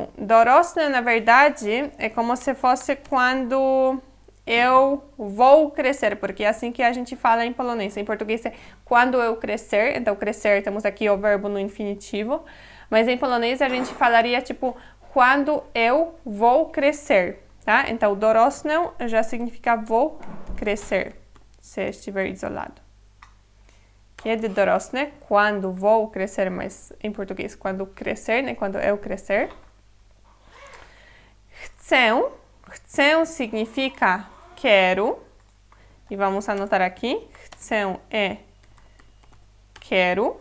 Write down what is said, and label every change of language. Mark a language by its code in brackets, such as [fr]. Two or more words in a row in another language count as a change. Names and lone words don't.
[pt] Dorosnę, na verdade, é como se fosse quando eu vou crescer, porque é assim que a gente fala em polonês. Em português é quando eu crescer, então crescer, temos aqui o verbo no infinitivo, mas em polonês a gente falaria tipo quando eu vou crescer, tá? Então dorosnę já significa vou crescer, se estiver isolado. [pl] Kiedy dorosnę, [pt] quando vou crescer, mas em português quando crescer, né? Quando eu crescer. Chcę. Chcę significa quero. E vamos anotar aqui. Chcę é quero.